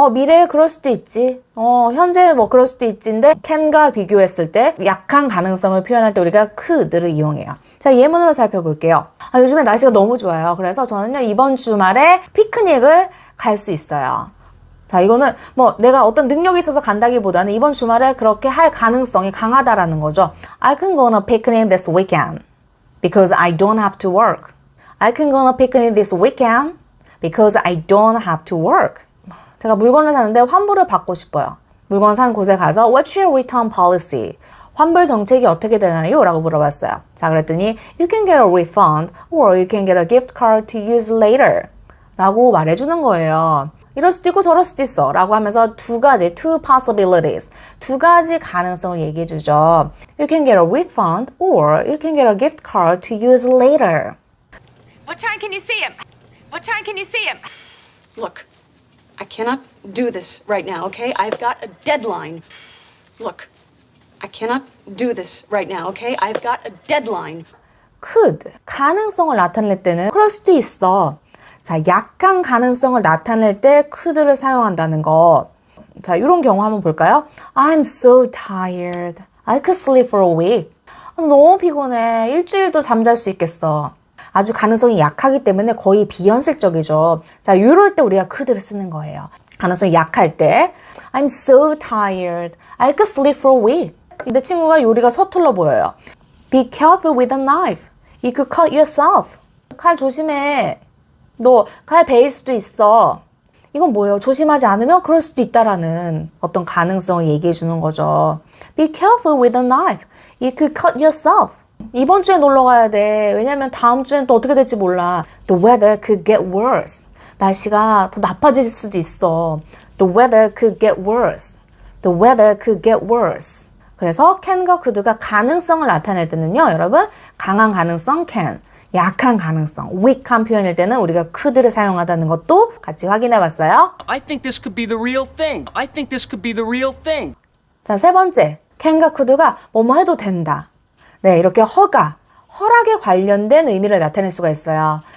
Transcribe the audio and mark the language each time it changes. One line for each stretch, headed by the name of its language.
Korean: 미래에 그럴 수도 있지. 현재 뭐 그럴 수도 있지인데 can과 비교했을 때 약한 가능성을 표현할 때 우리가 could를 이용해요. 자, 예문으로 살펴볼게요. 요즘에 날씨가 너무 좋아요. 그래서 저는요, 이번 주말에 피크닉을 갈 수 있어요. 자, 이거는 뭐 내가 어떤 능력이 있어서 간다기보다는 이번 주말에 그렇게 할 가능성이 강하다라는 거죠.
English: I can go on a picnic this weekend because I don't have to work. I can go on a picnic this weekend because I don't have to work.
Korean: 제가 물건을 사는데 환불을 받고 싶어요. 물건 산 곳에 가서
English: What's your return policy?
Korean: 환불 정책이 어떻게 되나요? 라고 물어봤어요. 자, 그랬더니
English: You can get a refund or you can get a gift card to use later
Korean: 라고 말해주는 거예요. 이럴 수도 있고 저럴 수도 있어 라고 하면서 two possibilities, 두 가지 가능성을 얘기해 주죠.
English: You can get a refund or you can get a gift card to use later. What time can you see him? What time can you see him? Look, I cannot do this right now, okay? I've got a deadline. Look, I cannot do this right now, okay? I've got a deadline.
Korean: could, 가능성을 나타낼 때는 그럴 수도 있어. 자, 약한 가능성을 나타낼 때 could를 사용한다는 거. 자, 이런 경우 한번 볼까요?
English: I'm so tired. I could sleep for a week.
Korean: 너무 피곤해. 일주일도 잠잘 수 있겠어. 아주 가능성이 약하기 때문에 거의 비현실적이죠. 자, 이럴 때 우리가 could를 쓰는 거예요. 가능성이 약할 때
English: I'm so tired. I could sleep for a week.
Korean: 내 친구가 요리가 서툴러 보여요.
English: Be careful with a knife. You could cut yourself.
Korean: 칼 조심해. 너 칼 베일 수도 있어. 이건 뭐예요? 조심하지 않으면 그럴 수도 있다라는 어떤 가능성을 얘기해 주는 거죠.
English: Be careful with a knife. You could cut yourself.
Korean: 이번 주에 놀러 가야 돼. 왜냐면 다음 주엔 또 어떻게 될지 몰라.
English: The weather could get worse.
Korean: 날씨가 더 나빠질 수도 있어.
English: The weather could get worse. The weather could get worse.
Korean: 그래서 can과 could가 가능성을 나타낼 때는요, 여러분, 강한 가능성 can, 약한 가능성, weak한 표현일 때는 우리가 could를 사용하다는 것도 같이 확인해 봤어요.
English: I think this could be the real thing. I think this could be the real thing.
Korean: 자, 세 번째, can과 could가 뭐뭐 해도 된다. 네, 이렇게 허락에 관련된 의미를 나타낼 수가 있어요.